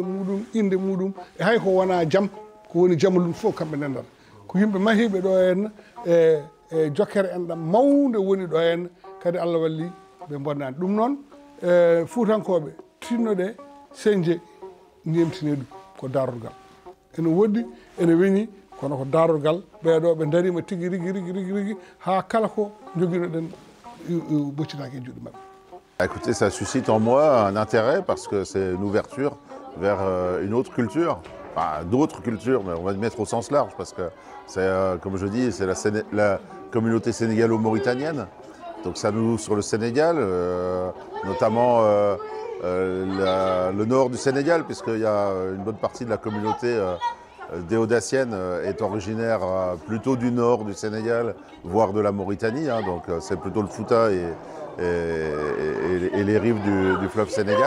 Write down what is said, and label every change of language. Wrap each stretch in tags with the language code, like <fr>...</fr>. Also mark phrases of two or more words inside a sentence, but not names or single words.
<ff>muɗum inde muɗum e hay ko wona jaam ko woni jamalum fof kamɓe ndendata ko yimɓe mahiɓe ɗo henna e jokkere en ɗam mawde woni ɗo henna kadi Allah walli ɓe bonnani ɗum noon Fuutankoɓe tinnoɗe señje ñemtine ɗum ko darorgal ene woɗɗi ene weñi kono ko darorgal ɓeɗo ɓe darima tigui rigui ha kala ko joguinoɗen boccitaki e juuɗe mabɓe.</ff> <fr>Écoutez, ça suscite en moi un intérêt parce que c'est une ouverture vers une autre culture, enfin d'autres cultures, mais on va le mettre au sens large parce que c'est, comme je dis, c'est la communauté sénégalo-mauritanienne. Donc ça nous ouvre sur le Sénégal, notamment le nord du Sénégal, puisqu'il y a une bonne partie de la communauté déodacienne est originaire plutôt du nord du Sénégal, voire de la Mauritanie, hein, donc c'est plutôt le Fouta et les rives du fleuve Sénégal.</fr>